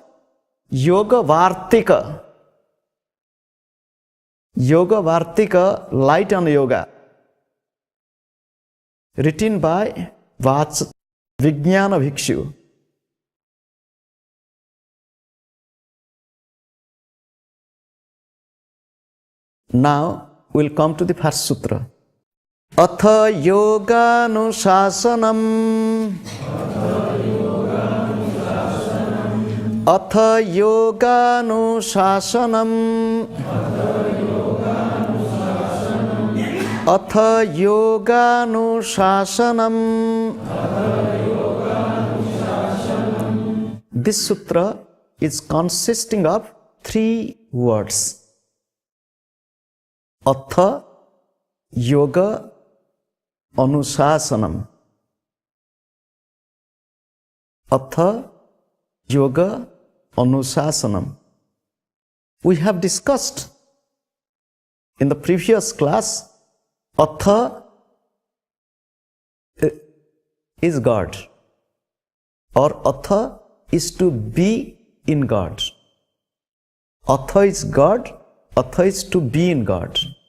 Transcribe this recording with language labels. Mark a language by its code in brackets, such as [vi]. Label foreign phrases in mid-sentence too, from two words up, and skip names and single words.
[en] Yoga Vartika, Light on Yoga, written by Vijnana Bhikshu. Now we'll come to the first sutra. [sa] Atha yoganusasanam, Atha yoganusasanam, Atha yoganusasanam. [en] This sutra is consisting of three words. [sa] Atha yoga anusasanam. Atha yoga anusasanam. [en] We have discussed in the previous class, Atha is God, or Atha is to be in God. Atha is God, Atha is to be in God.